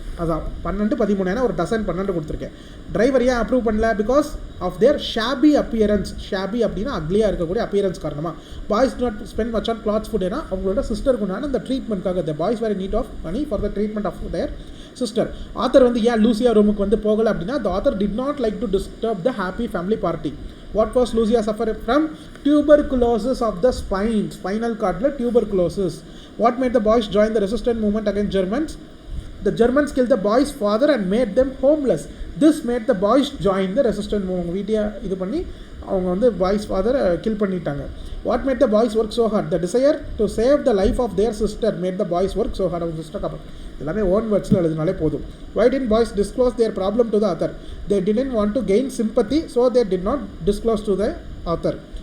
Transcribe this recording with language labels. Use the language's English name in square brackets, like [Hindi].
[Tamil] அதான் 12, 13, ஏன்னா ஒரு டசன் 12 கொடுத்துருக்கேன். டிரைவர் ஏன் அப்ரூவ் பண்ணல? [English] Because of their shabby appearance. [Tamil] Shafi அப்படின்னா அக்லியாக இருக்கக்கூடிய அப்பியரன்ஸ் காரணமாக. [English] boys do not spend much on clothes food, [Tamil] ஏன்னா அவங்களோட சிஸ்டருக்கு உண்டான இந்த ட்ரீட்மெண்ட்காக. [English] The boys were need of money for the treatment of their sister. [Tamil] Author வந்து ஏன் லூசியா ரூமுக்கு வந்து போகலை அப்படின்னா [English] the author did not like to disturb the happy family party. What was Lucia suffering from? Tuberculosis of the spine. Spinal cord tuberculosis. What made the boys join the resistance movement against Germans? The Germans killed the boys' father and made them homeless. This made the boys join the resistance movement. [Tamil] வீடியா இது பண்ணி அவங்க வந்து boys ஃபாதரை kill பண்ணிட்டாங்க. [English] What made the boys work so hard? The desire to save the life of their sister made the boys work so hard. [Tamil] அவங்க sister கப்பல் எல்லாமே own வேர்ட்ஸில் எழுதினாலே போதும். [English] Why didn't boys disclose their problem to the author? They didn't want to gain sympathy, so they did not disclose to the author.